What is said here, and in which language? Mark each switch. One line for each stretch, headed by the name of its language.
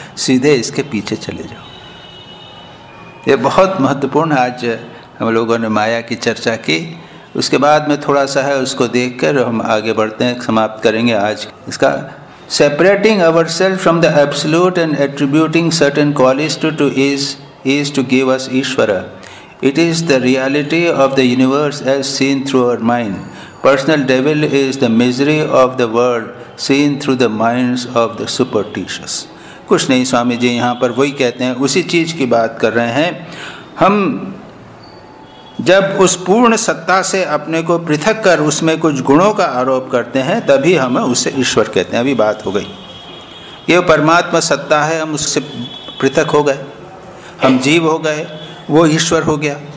Hindi: सीधे इसके पीछे चले जाओ। ये बहुत महत्वपूर्ण, आज हम लोगों ने माया की चर्चा की, उसके बाद में थोड़ा सा है, उसको देखकर हम आगे बढ़ते हैं, समाप्त करेंगे आज इसका।
English: Separating our self from the absolute and attributing certain qualities to is to give us Ishvara. It is the reality of the universe as seen through our mind. Personal devil is the misery of the world seen through the minds of the superstitious.
Hindi: कुछ नहीं, स्वामी जी यहाँ पर वही कहते हैं, उसी चीज़ की बात कर रहे हैं। हम जब उस पूर्ण सत्ता से अपने को पृथक कर उसमें कुछ गुणों का आरोप करते हैं, तभी हम उसे ईश्वर कहते हैं। अभी बात हो गई, ये परमात्मा सत्ता है, हम उससे पृथक हो गए, हम जीव हो गए, वो ईश्वर हो गया।